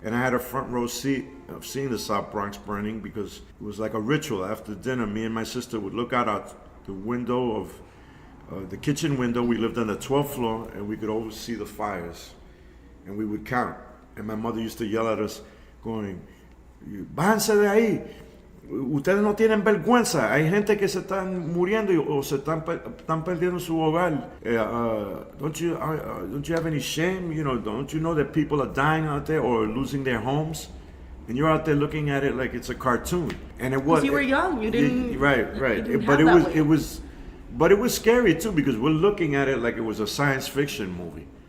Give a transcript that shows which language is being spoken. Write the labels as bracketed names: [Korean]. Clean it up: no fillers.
[English] And I had a front row seat of seeing the South Bronx burning, because it was like a ritual. After dinner, me and my sister would look out the window of the kitchen window. We lived on the 12th floor, and we could oversee the fires, and we would count. And my mother used to yell at us, going, [Spanish] "Bájense de ahí. Ustedes no tienen vergüenza. Hay gente que se están muriendo o se están perdiendo su hogar. [English] Don't you have any shame? Don't you know that people are dying out there or losing their homes? And you're out there looking at it like it's a cartoon." And it was. Because you were young, you didn't. Right. You didn't But have that it was scary too, because we're looking at it like it was a science fiction movie.